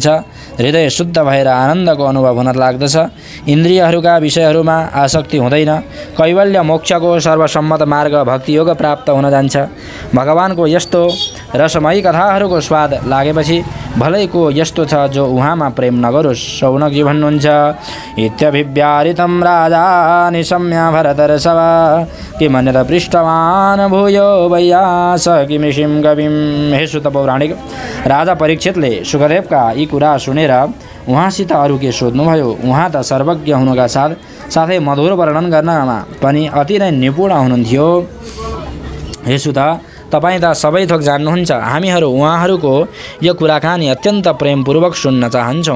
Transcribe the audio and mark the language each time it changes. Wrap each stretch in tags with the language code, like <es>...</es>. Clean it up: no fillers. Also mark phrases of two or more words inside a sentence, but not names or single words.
<ne>हृदय शुद्ध भएर आनन्दको अनुभव हुन लाग्दछ। इन्द्रियहरूका विषयहरूमा आसक्ति हुँदैन। कैवल्य मोक्षको सर्वसम्मत मार्ग भक्तियोग प्राप्त हुन जान्छ। भगवानको यस्तो रसमयी कथाहरूको स्वाद लागेपछि भलैको यस्तो छ जो उहाँमा प्रेम नगरोस्। शौनकजी भन्नुहुन्छ,</ne> <sa>इत्यभिव्यारितं राजा निशम्य भरतर्षभ किमन्यत पृष्ठवान् भूयो वैयास किमिषिं कविं।</sa> <ne>हे सुत पौराणिक, राजा परीक्षितले सुखदेवका यी कुरा सुनेर उहाँसित अरू के सोध्नुभयो। उहाँ त सर्वज्ञ हुनुका साथै मधुर वर्णन गर्नमा पनि अति नै निपुण हुनुहुन्थ्यो। हे सुत, तपाईँ त सबै थोक जान्नुहुन्छ। हामीहरू उहाँहरूको यो कुराकानी अत्यन्त प्रेमपूर्वक सुन्न चाहन्छौँ।</ne>